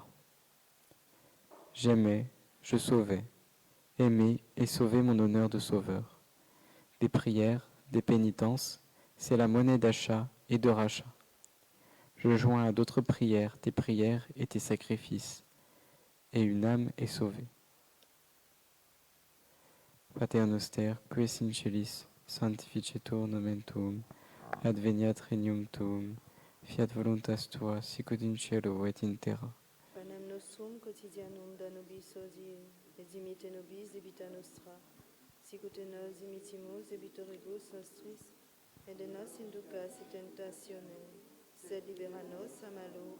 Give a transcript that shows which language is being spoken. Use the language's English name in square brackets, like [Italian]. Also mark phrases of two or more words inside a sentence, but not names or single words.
[French] J'aimais, je sauvais, aimais et sauvais mon honneur de sauveur. Des prières, des pénitences, c'est la monnaie d'achat et de rachat. Je joins à d'autres prières tes prières et tes sacrifices, et une âme est sauvée. [Latin] Pater noster, qui es in celis, sanctificetur nomen tuum, adveniat regnum tuum, fiat voluntas tua, sicut in cielo et in terra. Panem nostrum quotidianum da nobis hodie, et dimitte nobis debita nostra, sicut et nos dimittimus debitoribus nostris, et de nos inducas in tentationem, sed libera nos a malo.